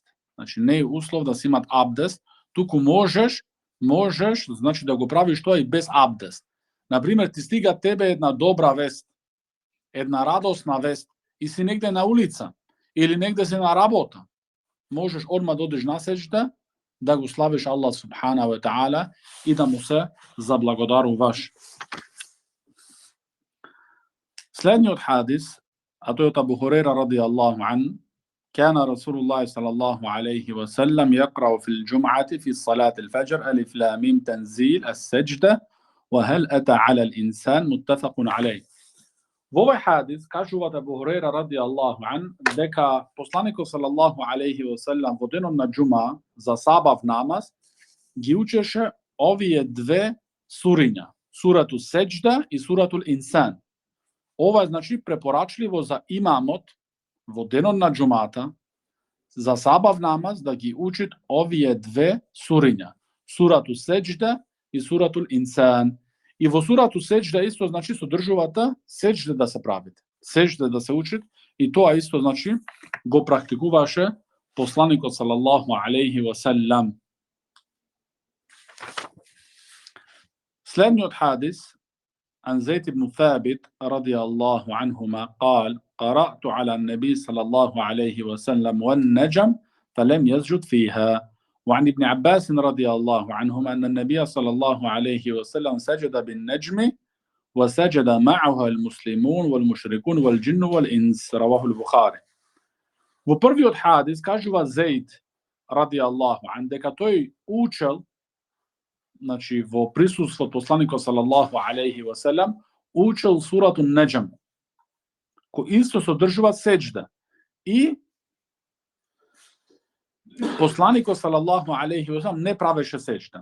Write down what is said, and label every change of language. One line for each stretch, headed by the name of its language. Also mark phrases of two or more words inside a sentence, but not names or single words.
Macedonian: Значи не е услов да се имат абдест, туку можеш, значи да го правиш тоа и без абдест. Например, ти стига тебе една добра вест, една радосна вест и си негде на улица или негде си на работа, можеш одма да одиш на сеџда, да го славиш Аллах
Arabic: سبحانه وتعالى
Macedonian: и да му се заблагодаруваш. Следниот хадис, а тој од Абу Хурейра
Arabic: رضي الله عنه, كان رسول الله صلى الله عليه وسلم يقرأ في الجمعة في صلاة الفجر ألف لام ميم تنزيل السجدة وهل أتى على الإنسان متفق عليه.
Macedonian: Во овој хадис кажуваат Абу Хурейра
Arabic: رضي الله عنه
Macedonian: дека посланикот
Arabic: صلى الله عليه وسلم
Macedonian: во денот на џума за сабав намаз ги учеше овие две суриња,
Arabic: سورة السجدة
Macedonian: и
Arabic: سورة الإنسان.
Macedonian: Ова е, значи, препорачливо за имамот во денот на џумата за сабав намаз да ги учит овие две суриња,
Arabic: سورة السجدة
Macedonian: и
Arabic: سورة الإنسان.
Macedonian: И во
Arabic: سورة السجدة
Macedonian: исто, значи, содржувата сеџда да се правите, сеџда да се учит, и тоа исто, значи, го практикуваше посланикот
Arabic: صلى الله عليه وسلم.
Macedonian: Следниот хадис
Arabic: عن زيد بن ثابت رضي الله عنهما قال قرأت على النبي صلى الله عليه وسلم والنجم فلم يسجد فيها. وعن ابن عباس رضي الله عنهما أن النبي صلى الله عليه وسلم سجد بالنجم وسجد معها المسلمون والمشركون والجن والإنس رواه البخاري.
Macedonian: Во првиот хадис кажува Зејд
Arabic: رضي الله عنه
Macedonian: дека тој учел, значи во присуство од посланикот
Arabic: صلى الله عليه وسلم,
Macedonian: учел
Arabic: سورة النجم,
Macedonian: кој исто содржува сеџда. И посланикот
Arabic: صلى الله عليه وسلم
Macedonian: не правеше сеџда.